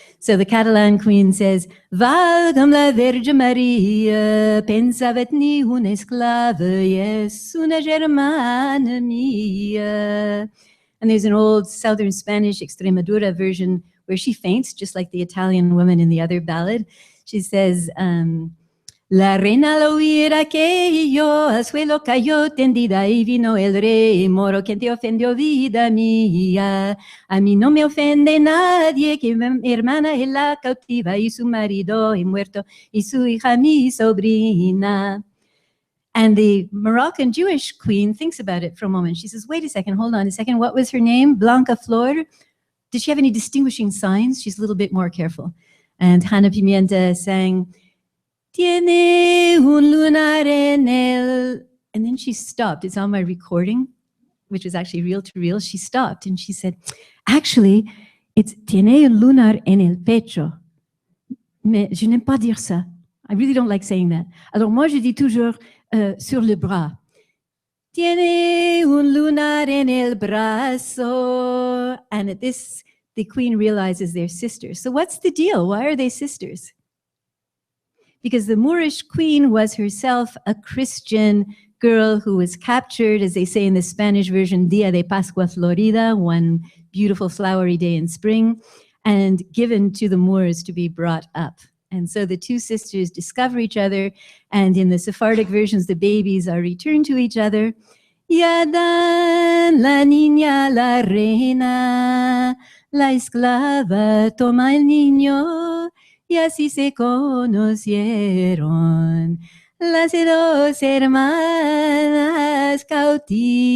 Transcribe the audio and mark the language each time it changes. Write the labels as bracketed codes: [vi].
[en] So the Catalan queen says, [ca] Valgam la Verge Maria, pensavet ni una esclava, yes, una germana mia. [en] And there's an old Southern Spanish Extremadura version where she faints, just like the Italian woman in the other ballad. [es] She says, la reina lo oirá que yo al suelo cayó tendida y vino el rey moro quien te ofendió vida mía. A mí no me ofende nadie que mi hermana es la cautiva y su marido es muerto y su hija mi sobrina. [en] And the Moroccan Jewish queen thinks about it for a moment. She says, wait a second, hold on a second. What was her name? Blanca Flor? Did she have any distinguishing signs? She's a little bit more careful. And Hannah Pimienta sang, [es] Tiene un lunar en el... [en] And then she stopped. It's on my recording, which was actually reel to reel. She stopped and she said, actually, it's [es] Tiene un lunar en el pecho. [fr] Mais je n'aime pas dire ça. [en] I really don't like saying that. [fr] Alors moi, je dis toujours sur le bras. [es] Tiene un lunar en el brazo. [en] And at this, the queen realizes they're sisters. So what's the deal? Why are they sisters? Because the Moorish queen was herself a Christian girl who was captured, as they say in the Spanish version, [es] Dia de Pascua Florida, [en] one beautiful flowery day in spring, and given to the Moors to be brought up. And so the two sisters discover each other, and in the Sephardic versions, the babies are returned to each other. [es] Yadan la niña la reina, la esclava toma el niño, y así se conocieron las dos hermanas cautivas.